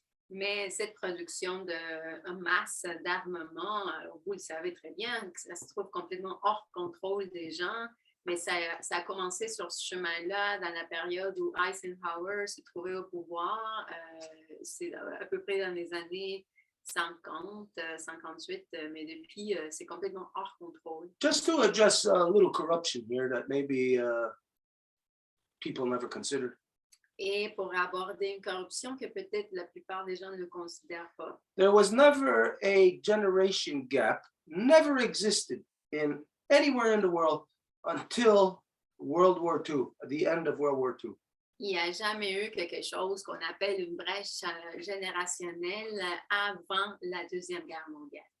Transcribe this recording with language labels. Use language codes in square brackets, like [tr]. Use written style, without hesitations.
[fr] Mais cette production de masse d'armement, vous le savez très bien, que ça se trouve complètement hors contrôle des gens, mais ça a commencé sur ce chemin-là dans la période où Eisenhower se trouvait au pouvoir, c'est à peu près dans les années 50, 58, mais depuis, c'est complètement hors contrôle. [en] Just to address a little corruption here that maybe people never considered. [fr] Et pour aborder une corruption que peut-être la plupart des gens ne considèrent pas. [en] There was never a generation gap, never existed in anywhere in the world until World War II, the end of World War II. [fr] Il n'y a jamais eu quelque chose qu'on appelle une brèche générationnelle avant la Deuxième Guerre mondiale.